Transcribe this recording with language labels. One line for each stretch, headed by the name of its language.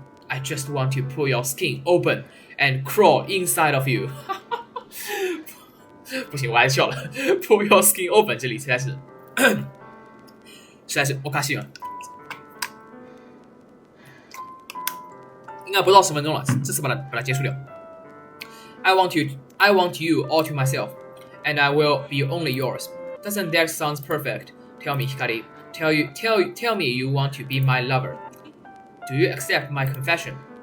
English: I just want to pull your skin open and crawl inside of you.
Chinese: 不行，我还是笑了。
English: Pull your skin open
Chinese: 这里实在是我卡西了。应该不到10分钟了，这次把它结束掉。
English: I want you all to myself, and I will be only yours. Doesn't that sound perfect? Tell me, Hikari. Tell me you want to be my lover. Do you accept my confession?